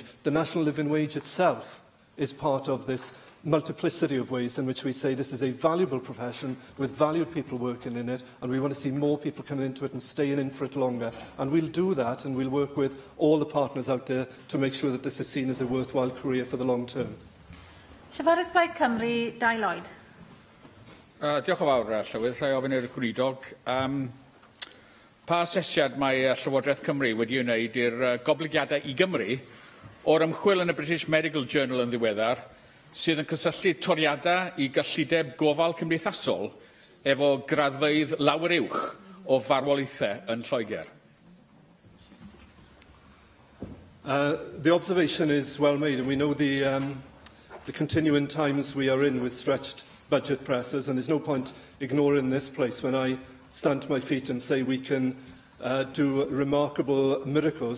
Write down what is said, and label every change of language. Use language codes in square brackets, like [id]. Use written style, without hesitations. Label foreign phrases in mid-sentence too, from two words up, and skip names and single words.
[en] The National Living Wage itself is part of this multiplicity of ways in which we say this is a valuable profession with valued people working in it, and we want to see more people coming into it and staying in for it longer. And we'll do that, and we'll work with all the partners out there to make sure that this is seen as a worthwhile career for the long term. [cy] Llyfarydd Plaid Cymru, Dai Lloyd. Diolch yn fawr, Llywydd. Lle ofyn i'r gwrydog. Pa asesiad mae Llywodraeth Cymru wedi wneud i'r goblygiadau i Gymru o'r ymchwil yn y British Medical Journal yn ddiweddar sydd yn cysylltu toriadau i gyllideb gofal cymdeithasol efo graddfeydd lawer uwch o farwolaethau yn Lloegr? [en] The observation is well made, and we know the continuing times we are in with stretched budget pressures, and there's no point ignoring this place when I stand to my feet and say we can do remarkable miracles.